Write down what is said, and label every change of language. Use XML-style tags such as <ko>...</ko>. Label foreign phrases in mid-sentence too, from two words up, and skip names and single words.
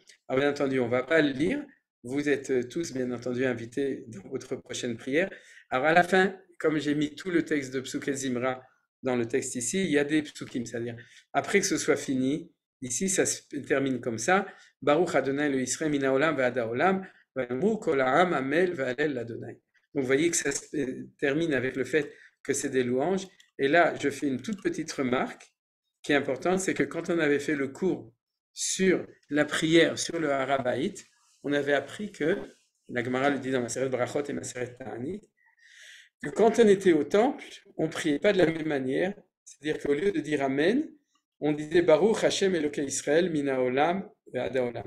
<fr>Alors bien entendu, on ne va pas le lire. Vous êtes tous, bien entendu, invités dans votre prochaine prière. Alors à la fin, comme j'ai mis tout le texte de Psuké Zimra dans le texte ici, il y a des psukim, c'est-à-dire après que ce soit fini, ici ça se termine comme ça.</fr> <he>ברוך ה' לישראל מן העולם ועד העולם ואמרו כל העם אמן הללו לה.</he> <fr>Donc vous voyez que ça se termine avec le fait que c'est des louanges. Et là, je fais une toute petite remarque qui est importante, c'est que quand on avait fait le cours sur la prière, sur le Harabaït, on avait appris que la Gemara le dit dans Maseret Brachot et Maseret Ta'anit, que quand on était au temple, on ne priait pas de la même manière, c'est-à-dire qu'au lieu de dire Amen, on disait</fr> <he>ברוך השם אלוקי ישראל מן העולם ועד העולם.</he>